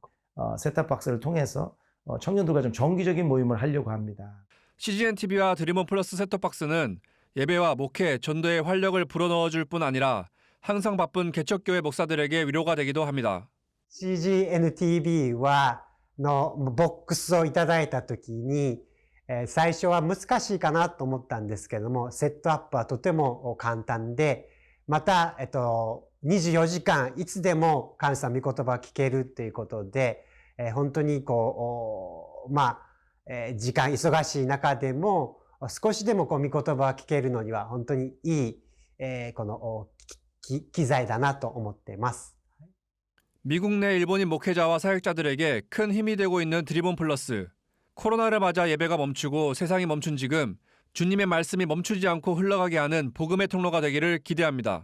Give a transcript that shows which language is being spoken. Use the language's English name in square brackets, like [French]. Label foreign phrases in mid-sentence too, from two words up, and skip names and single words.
[Korean] 셋탑박스를 통해서 청년들과 좀 정기적인 모임을 하려고 합니다. CGNTV와 드림온 플러스 셋톱박스는 예배와 목회, 전도에 활력을 불어넣어줄 뿐 아니라 항상 바쁜 개척교회 목사들에게 위로가 되기도 합니다. [Japanese] CGN-TV はのボックスをいただいたときに最初は難しいかなと思ったんですけども、セットアップはとても簡単で、また、24時間いつでも神様御言葉を聞けるということで、本当に時間忙しい中でも少しでも御言葉を聞けるのには本当にいい、機材だなと思っています。 [Korean] 미국 내 일본인 목회자와 사역자들에게 큰 힘이 되고 있는 드리본 플러스. 코로나를 맞아 예배가 멈추고 세상이 멈춘 지금 주님의 말씀이 멈추지 않고 흘러가게 하는 복음의 통로가 되기를 기대합니다.